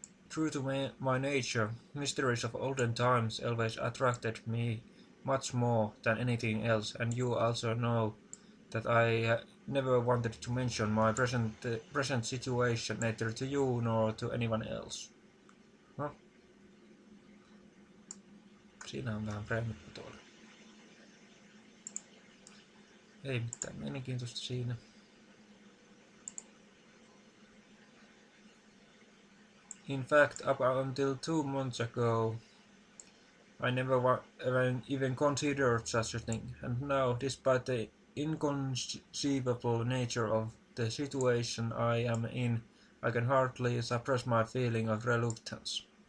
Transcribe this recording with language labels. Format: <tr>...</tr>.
<en>True to my nature, mysteries of olden times always attracted me much more than anything else, and you also know that I never wanted to mention my present situation neither to you nor to anyone else. No.</en> <fi>Siinä on vähän preemikko tuolla. Ei mitään mielenkiintoista siinä.</fi> <en>In fact, up until 2 months ago, I never even considered such a thing, and now, despite the inconceivable nature of the situation I am in, I can hardly suppress my feeling of reluctance.</en>